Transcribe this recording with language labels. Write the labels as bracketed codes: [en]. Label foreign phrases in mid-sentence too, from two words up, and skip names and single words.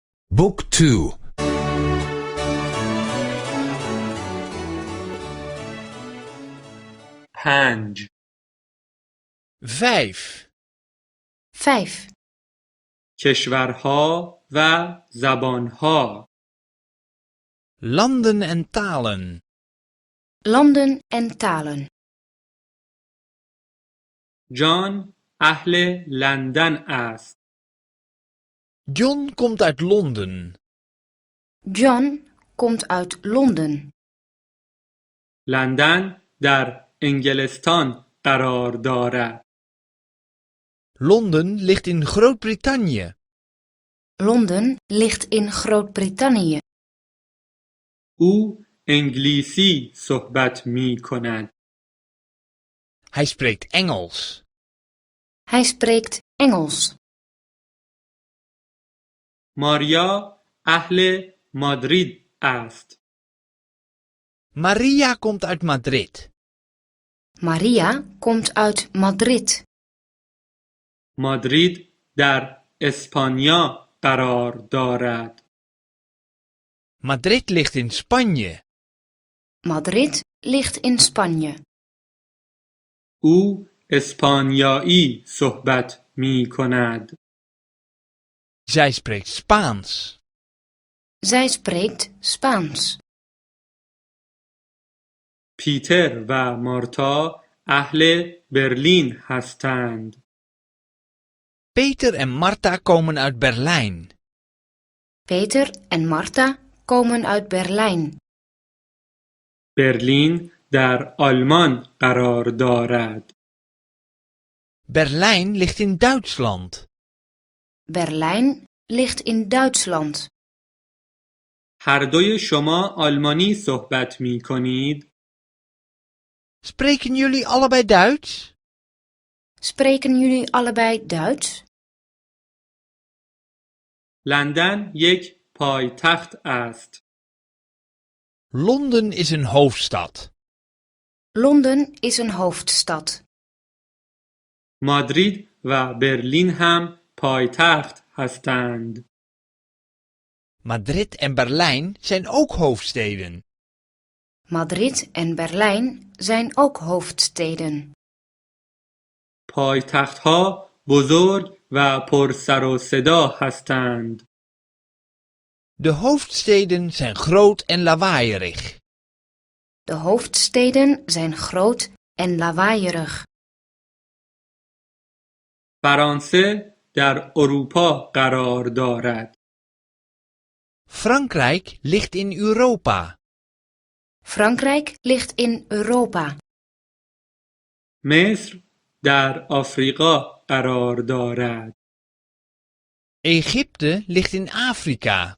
[en] Book 2. [fa] پنج 5. 5. کشورها و زبانها. [nl] Landen en talen. Landen en talen. [fa] جان اهل لندن است. [nl] John komt uit Londen. John komt uit Londen. [fa] لندن در انگلستان قرار دارد. [nl] Londen ligt in Groot-Brittannië. Londen ligt in Groot-Brittannië. [fa] او انگلیسی صحبت می کند. [nl] Hij spreekt Engels. Hij spreekt Engels. [fa] ماریا اهل مادرید است. [nl] Maria komt uit Madrid. Maria komt uit Madrid. [fa] مادرید در اسپانیا قرار دارد. [nl] Madrid ligt in Spanje. Madrid ligt in Spanje. [fa] او اسپانیایی صحبت می کند. [nl] Zij spreekt Spaans. Zij spreekt Spaans. [fa] پیتر و مارتا اهل برلین هستند. [nl] Peter en Marta komen uit Berlijn. Peter en Marta komen uit Berlijn. [fa] برلین در آلمان قرار دارد. [nl] Berlijn ligt in Duitsland. Berlijn ligt in Duitsland. [fa] هر دوی شما آلمانی صحبت می کنید؟ [nl] Spreken jullie allebei Duits? Spreken jullie allebei Duits? [fa] لندن یک پایتخت است. [nl] Londen is een hoofdstad. Londen is een hoofdstad. [fa] مادرید و برلین هم پایتخت هستند. [nl] Madrid en Berlijn zijn ook hoofdsteden. Madrid en Berlijn zijn ook hoofdsteden. [fa] پایتخت‌ها بزرگ و پر سر و صدا هستند. [nl] De hoofdsteden zijn groot en lawaaierig. De hoofdsteden zijn groot en lawaaierig. [fa] فرانسه در اروپا قرار دارد. [nl] Frankrijk ligt in Europa. Frankrijk ligt in Europa. [fa] مصر در آفریقا قرار دارد. [nl] Egypte ligt in Afrika.